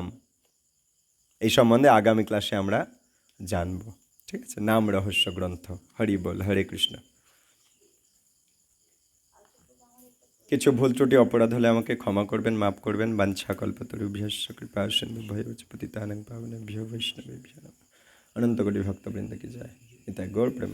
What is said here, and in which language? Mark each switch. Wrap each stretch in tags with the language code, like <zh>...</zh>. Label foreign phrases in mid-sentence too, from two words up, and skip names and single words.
<bn>এই সম্বন্ধে আগামী ক্লাসে আমরা জানব। ঠিক আছে, নাম রহস্য গ্রন্থ। হরি বল, হরে কৃষ্ণ। কিছু ভুল ত্রুটি অপরাধ হলে আমাকে ক্ষমা করবেন, মাফ করবেন।</bn> <sa>বাঞ্ছা কল্পতরুভ্যশ্চ কৃপা সিন্ধুভ্যৈব পতিতানাং পাবনেভ্যো বৈষ্ণবেভ্যো নমঃ।</sa> <bn>অনন্ত কোটি ভক্তবৃন্দ কি জয়। নিতাই গৌর প্রেমানন্দে।</bn>